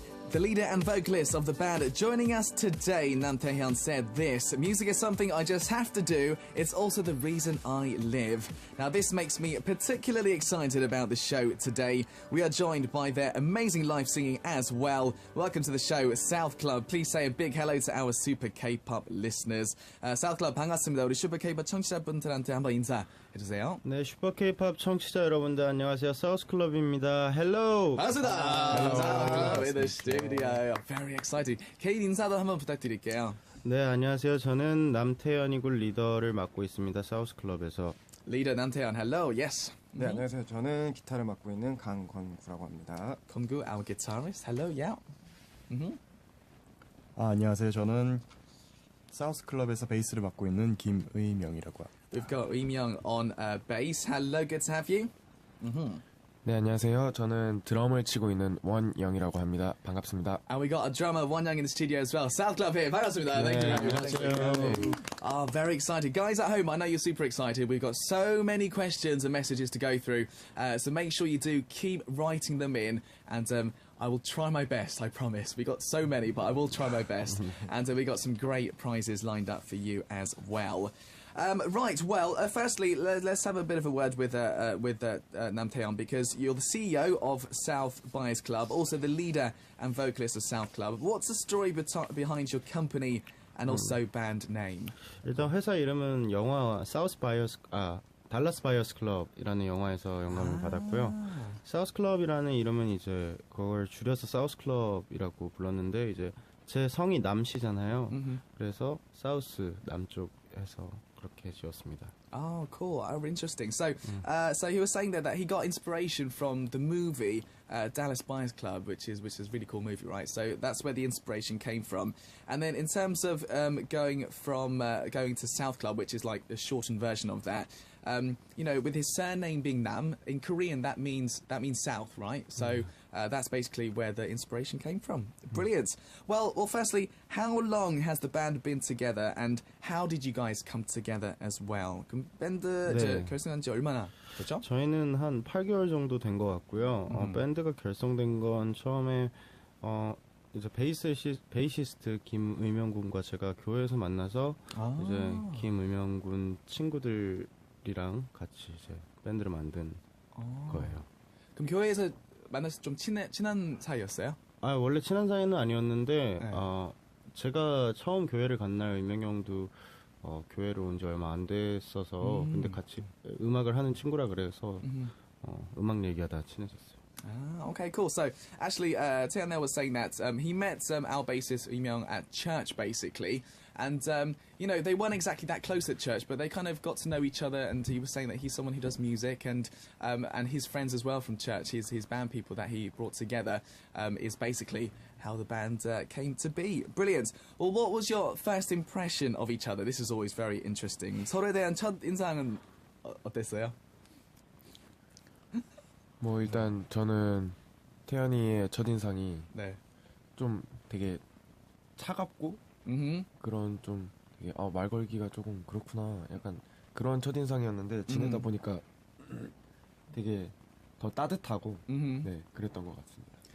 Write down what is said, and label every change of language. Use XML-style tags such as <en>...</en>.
<en>The leader and vocalist of the band joining us today, Nam Taehyun, said this: "Music is something I just have to do. It's also the reason I live." Now, this makes me particularly excited about the show today. We are joined by their amazing live singing as well. Welcome to the show, SouthClub. Please say a big hello to our Super K-pop listeners. SouthClub</en> <ko>반갑습니다. 우리 Super K-pop 청취자분들한테 한번 인사해주세요. 네, 슈퍼 K-pop 청취자 여러분들 안녕하세요. 사우스클럽입니다. 헬로. 반갑습니다.</ko> <en>SouthClub in the studio. Very excited.</en> <ko>개인 인사도 한번 부탁드릴게요. 네, 안녕하세요. 저는 남태현이 군 리더를 맡고 있습니다. 사우스클럽에서.</ko> <en>Leader 남태현, hello. Yes.</en> <ko>네, 안녕하세요. 저는 기타를 맡고 있는 강건구라고 합니다.</ko> <en>건구, our guitarist. Hello, yeah.</en> <ko>안녕하세요. 저는 사우스클럽에서 베이스를 맡고 있는 김의명이라고 합니다.</ko> <en>We've got Eumyeong on bass. Hello, good to have you.</en> <ko>네, 안녕하세요. 저는 드럼을 치고 있는 원영이라고 합니다. 반갑습니다.</ko> <en>And we got a drummer, Wonyoung, in the studio as well. SouthClub here.</en> <ko>반갑습니다.</ko> <en>Thank you very much. Very excited. Guys at home, I know you're super excited. We've got so many questions and messages to go through. So make sure you do keep writing them in. And I will try my best, I promise. We got so many, but I will try my best. And we got some great prizes lined up for you as well. Right, well, firstly, let's have a bit of a word with Nam Taehyun, because you're the CEO of South Bias Club, also the leader and vocalist of SouthClub. What's the story behind your company and also band name?</en> <ko>일단 회사 이름은 영화 달라스 바이어스 클럽이라는 영화에서 영감을 받았고요. 사우스 클럽이라는 이름은 이제 그걸 줄여서 사우스 클럽이라고 불렀는데 이제 제 성이 남씨잖아요. 그래서 사우스 남쪽에서 그렇게 지었습니다.</ko> <en>Oh, cool. Oh, interesting. So, so he was saying that he got inspiration from the movie Dallas Buyers Club, which is a really cool movie, right? So that's where the inspiration came from. And then in terms of going to South Club, which is like the shortened version of that, you know, with his surname being Nam, in Korean that means south, right? So that's basically where the inspiration came from. Brilliant. Well, firstly, how long has the band been together, and how did you guys come together as well?</en> <ko>그럼 밴드 네. 결성한 지 얼마나 됐죠? 저희는 한 8개월 정도 된 것 같고요. 밴드가 결성된 건 처음에 이제 베이시스트 김의명 군과 제가 교회에서 만나서 이제 김의명 군 친구들이랑 같이 이제 밴드를 만든 거예요. 그럼 교회에서 만나서 좀 친한 사이였어요? 원래 친한 사이는 아니었는데 제가 처음 교회를 간 날 의명 형도 교회를 온 지 얼마 안 됐어서 근데 같이 음악을 하는 친구라 그래서 음악 얘기하다 친해졌어요.</ko> <en>Okay, cool. So, actually, Taehyun was saying that he met our bassist Eumyeong at church, basically, and you know, they weren't exactly that close at church, but they kind of got to know each other. And he was saying that he's someone who does music, and his friends as well from church, his band people that he brought together, is basically how the band came to be. Brilliant. Well, what was your first impression of each other? This is always very interesting.</en> <ko>서로에 대한 첫 인상은 어땠어요? 뭐 일단 저는 태연이의 첫인상이 네. 좀 되게 차갑고 그런 좀 되게 말 걸기가 조금 그렇구나 약간 그런 첫인상이었는데 지내다 보니까 되게 더 따뜻하고 네 그랬던 것 같습니다.</ko>